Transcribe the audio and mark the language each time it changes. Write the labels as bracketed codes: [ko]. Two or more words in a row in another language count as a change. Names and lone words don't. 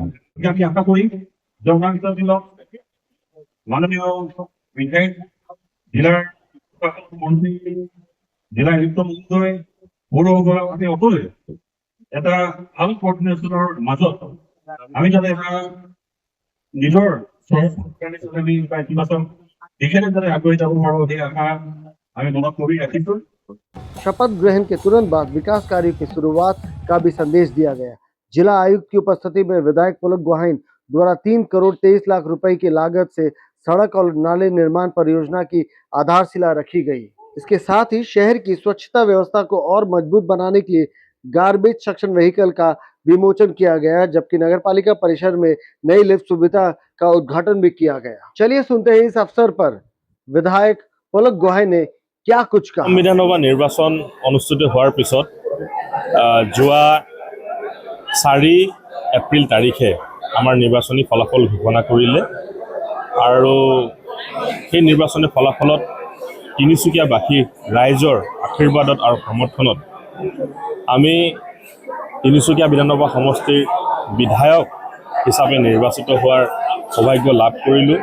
[as] আমি আশা কৰিম যে অনাগত দিনত মাননীয় বিধায়ক, জিলাৰ মন্ত্ৰী, জিলা আয়ুক্ত মহোদয়, পৌৰসভাপতি সকলোৱে এটা ভাল কোঅৰ্ডিনেশ্যনৰ মাজত আমি যাতে এটা নিজৰ আমি ইতিবাচক [hi] शपथ ग्रहण के तुरंत बाद विकास कार्यों की शुरुआत का भी संदेश दिया गया। जिला आयुक्त की उपस्थिति में विधायक पुलक गोहाइन द्वारा 3 करोड़ 23 लाख रुपए की लागत से सड़क और नाले निर्माण परियोजना की आधारशिला रखी गई। इसके साथ ही शहर की स्वच्छता व्यवस्था को और मजबूत बनाने के लिए [en] garbage suction vehicle [hi] का विमोचन किया गया, जबकि नगर पालिका परिसर में नई लिफ्ट सुविधा का उद्घाटन भी किया गया। चलिए सुनते हैं इस अवसर पर विधायक पुलक गोहाइन ने क्या कुछ कहा। [as] সংবিধানসভা নিৰ্বাচন অনুষ্ঠিত होৱাৰ পিছত যোৱা 4 এপ্ৰিল তাৰিখে আমাৰ নিৰ্বাচনী ফলাফল ঘোষণা কৰিলে আৰু সেই নিৰ্বাচনী ফলাফলত তিনিচুকীয়াবাসী ৰাইজৰ আশীৰ্বাদত আৰু সমৰ্থনত আমি তিনিচুকীয়া বিধানসভা সমষ্টিৰ বিধায়ক হিচাপে নিৰ্বাচিত হোৱাৰ সৌভাগ্য লাভ কৰিলোঁ।